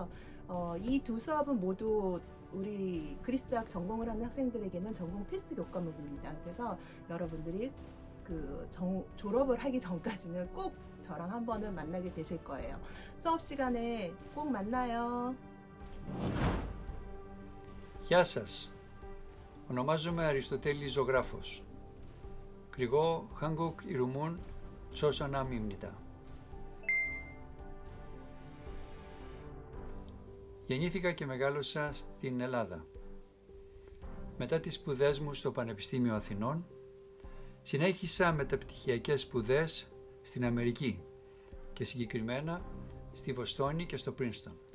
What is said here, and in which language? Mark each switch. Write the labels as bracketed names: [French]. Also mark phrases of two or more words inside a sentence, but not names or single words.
[Korean] 이 두 수업은 모두 우리 그리스학 전공을 하는 학생들에게는 전공 필수 교과목입니다. 그래서 여러분들이 졸업을 하기 전까지는 꼭 저랑 한 번은 만나게 되실 거예요. 수업 시간에 꼭 만나요. [Greek] Γεια σας. Ονομάζομαι Αριστοτέλης Ζωγράφος. [Korean] 그리고 한국 이름은 조선남입니다. [Greek] Γεννήθηκα και μεγάλωσα στην Ελλάδα. Μετά τις σπουδές μου στο Πανεπιστήμιο Αθηνών, συνέχισα μεταπτυχιακές σπουδές στην Αμερική και συγκεκριμένα στη Βοστόνη και στο Πρίνστον.